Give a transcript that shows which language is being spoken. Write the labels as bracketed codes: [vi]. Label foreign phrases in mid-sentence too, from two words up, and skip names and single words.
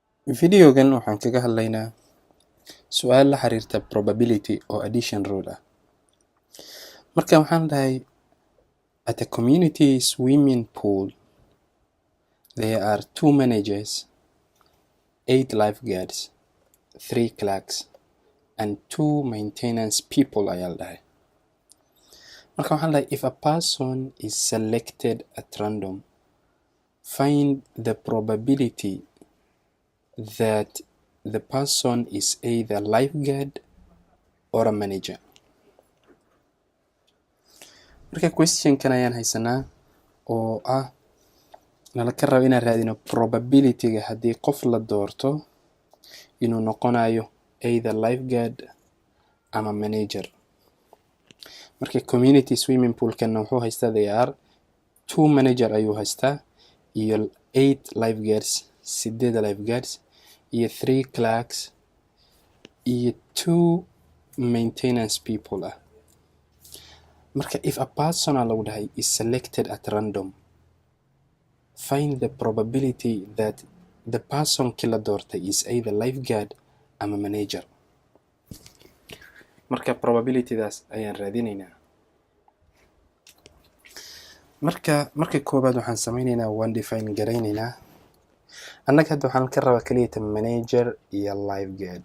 [so] Videogan waxaan kaga hadlaynaa su'aal la xiriirta probability oo [en] addition rule [so] ah. Marka waxaan dhahay [en] at a community swimming pool there are 2 managers, 8 lifeguards, 3 clerks and 2 maintenance people [so] ayaa la dhahay. Marka waxaan dhahay [en] if a person is selected at random, find the probability that the person is either lifeguard or a manager. [so] Marka question-kan ayaan haysanaa oo ah nala ka rabo inaan raadino probability-ga haddii qof la doorto inuu noqonayo [en] either lifeguard [so] ama manager. Marka [en] community swimming pool-kana [so] wuxuu haystaa [en] they are 2 manager [so] ayuu haystaa iyo [en] 8 lifeguards 8 lifeguards [so] iyo 3 clerks iyo [en] 2 maintenance people [so] ah. [en] Marka if a person [so] lagu dhahay [en] is selected at random, find the probability that the person [so] kila doortay [en] is either lifeguard ama manager. [so] Marka probability-daas ayaan raadinaynaa. Marka koobaad waxaan sameynaynaa waan define garaynaynaa. Annaga hadda waxaan ka rabaa kaliya manager iyo lifeguard.